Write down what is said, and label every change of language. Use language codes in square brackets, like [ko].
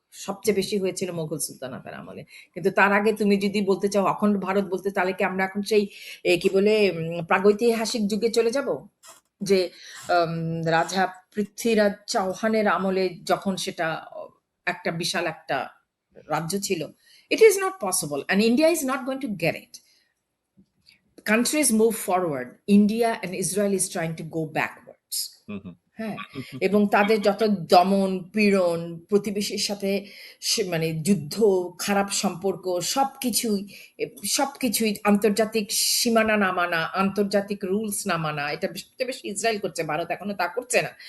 [bn] সবচেয়ে বেশি হয়েছিল মোগল সুলতানাতের আমলে। কিন্তু তার আগে তুমি যদি বলতে চাও অখণ্ড ভারত বলতে, তাহলে কি আমরা এখন সেই কি বলে প্রাগৈতিহাসিক যুগে চলে যাব, যে আম, রাজা পৃথ্বীরাজ চৌহানের আমলে যখন সেটা একটা বিশাল একটা রাজ্য ছিল? [en] It is not possible, and India is not going to get it. Countries move forward. India and Israel is trying to go backwards. হু, হু, [bn] হ্যাঁ, এবং তাদের যত দমন পীড়ন, প্রতিবেশীর সাথে মানে যুদ্ধ, খারাপ সম্পর্ক, সবকিছুই সবকিছুই আন্তর্জাতিক সীমানা না মানা, আন্তর্জাতিক রুলস না মানা, এটা সবচেয়ে বেশি ইসরায়েল করছে, ভারত এখনো তা করছে না।